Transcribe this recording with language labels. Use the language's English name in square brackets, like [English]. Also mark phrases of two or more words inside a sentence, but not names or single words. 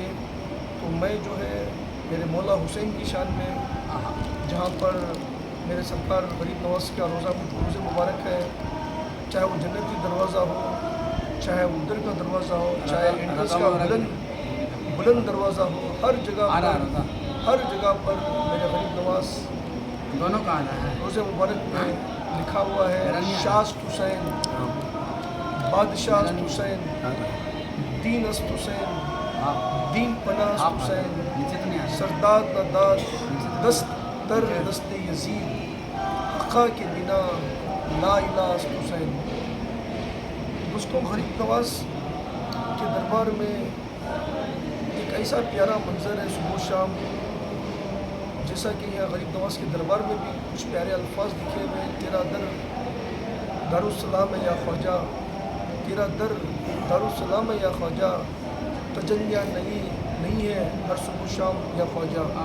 [Urdu] تو میں جو ہے میرے مولا حسین کی شان میں، جہاں پر میرے سرکار غریب نواز کا روزہ مبارک ہے، چاہے وہ جنتی دروازہ ہو، چاہے ادھر کا دروازہ ہو، چاہے انٹرس کا بلند دروازہ ہو، ہر جگہ پر میرے غریب نواز دونوں کا آنا ہے. روزے مبارک میں لکھا ہوا ہے: [Persian] شاست حسین، بادشاہ حسین، دین است حسین، دین پناہ است حسین، سرداد نداد دست در دست یزید، حقا کے بنا لا الہ است حسین. [Urdu] دوستوں، غریب نواز کے دربار میں ایک ایسا پیارا منظر ہے صبح و شام، جیسا کہ یہاں غریب نواز کے دربار میں بھی کچھ پیارے الفاظ لکھے ہوئے ہیں: تیرا در دارالسلام ہے یا خواجہ، تیرا در دارالسلام ہے یا خواجہ، تجلیاں نہیں ہے ہر صبح و شام یا خواجہ.